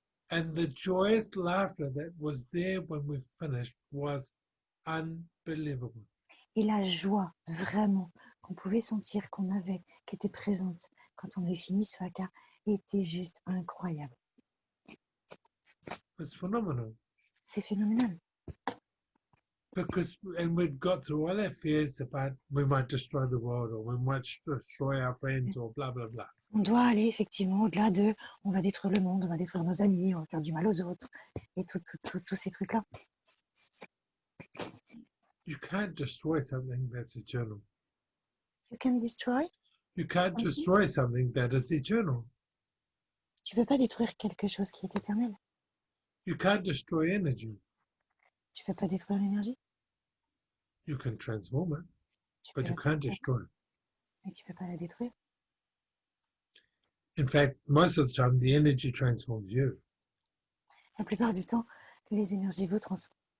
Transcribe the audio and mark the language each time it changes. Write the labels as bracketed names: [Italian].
[English] And the joyous laughter that was there when we finished was unbelievable. [French] Et la joie, vraiment, qu'on pouvait sentir qu'on avait, qui était présente quand on avait fini ce haka, était juste incroyable. [English] It's phenomenal. [French] C'est phénoménal. [English] And we'd got through all our fears about we might destroy the world or we might destroy our friends or blah, blah, blah. [French] On doit aller effectivement au-delà de on va détruire le monde, on va détruire nos amis, on va faire du mal aux autres et tous ces trucs-là. [English] You can't destroy something that's eternal. You can destroy. You can't destroy something that is eternal. [French] Tu peux pas détruire quelque chose qui est éternel. [English] You can't destroy energy. [French] Tu peux pas détruire l'énergie. [English] You can transform it, [French] Tu peux [English] but you [French] la [English] can't [French] transformer, [English] destroy it. [French] mais tu peux pas la détruire. [English] In fact, most of the time, the energy transforms you. [French] La plupart du temps, les énergies vous transforment.